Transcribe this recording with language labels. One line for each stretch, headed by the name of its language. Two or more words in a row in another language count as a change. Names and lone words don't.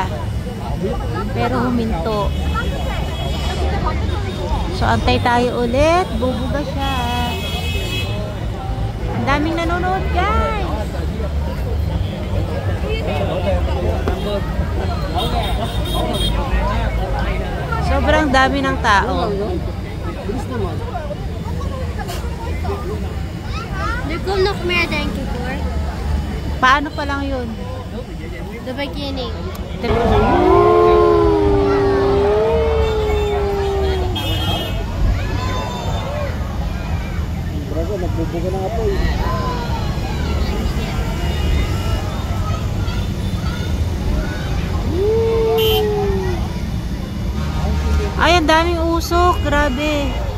Filipino: Pero huminto. So, antay tayo ulit. Bubuga siya. Ang daming nanonood, guys. Sobrang dami ng tao.
Dutch: Er komt nog meer, denk ik hoor.
Filipino: Paano pa lang yun?
Dutch: De beginning.
Filipino: Brago, nagbubuga ng apoy. Ay, ang daming usok. Grabe.